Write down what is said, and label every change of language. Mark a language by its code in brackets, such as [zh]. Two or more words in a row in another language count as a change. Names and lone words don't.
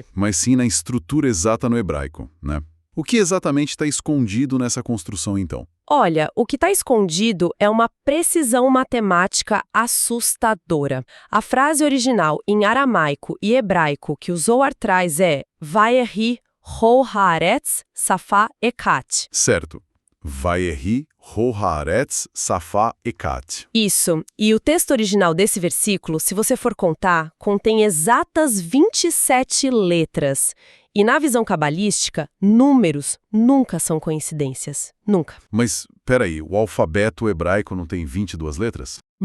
[pt] Mas sim na estrutura exata no hebraico, né? O que exatamente está escondido nessa construção, então? Olha, o que está escondido é uma precisão matemática assustadora. A frase original em aramaico e hebraico que o Zohar traz é [he] ויהי כל הארץ שפה אחת. [pt] Certo. [he] ויהי כל הארץ שפה אחת. [pt] Isso. E o texto original desse versículo, se você for contar, contém exatas 27 letras. E na visão cabalística, números nunca são coincidências. Nunca. Mas, peraí, o alfabeto hebraico não tem 22 letras?